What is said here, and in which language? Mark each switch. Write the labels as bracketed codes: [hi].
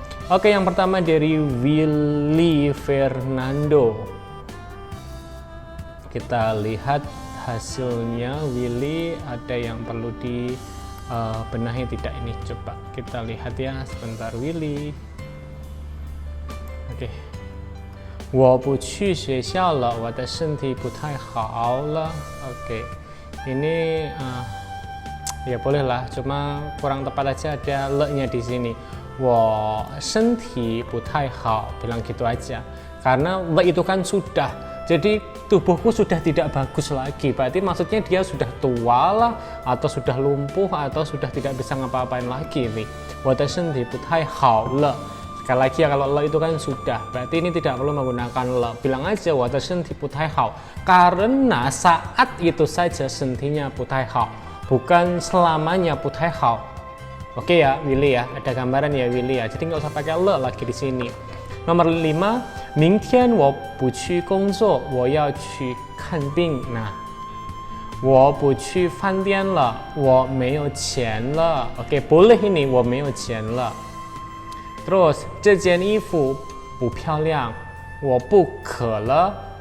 [id] Oke, yang pertama dari Willy Fernando. Kita lihat hasilnya. Willy, ada yang perlu dibenahi tidak ini? Coba kita lihat ya sebentar. Willy, oke. [zh] 我不去学校了，我的身体不太好了。 [id] Oke, ini ya bolehlah, cuma kurang tepat aja ada le-nya di sini. [zh] 我身体不太好, [id] bilang gitu aja. Karena le itu kan sudah, jadi tubuhku sudah tidak bagus lagi. Berarti maksudnya dia sudah tua lah, atau sudah lumpuh, atau sudah tidak bisa ngapa-ngapain lagi nih. [zh] 我的身体不太好了. [id] Sekali lagi ya, kalau le itu kan sudah, berarti ini tidak perlu menggunakan le. Bilang aja [zh] 我的身体不太好, [id] karena saat itu saja sentinya [zh] 不太好, [id] bukan selamanya 不太好. Oke ya Willy ya, ada gambaran ya Willy ya, jadi nggak usah pakai le lagi di sini. Nomor 5, [zh] 明天我不去工作，我要去看病. Nah, 我不去饭店了，我没有钱了. [id] Oke, boleh ini [zh] 我没有钱了. Terus, 这件衣服不漂亮，我不渴了。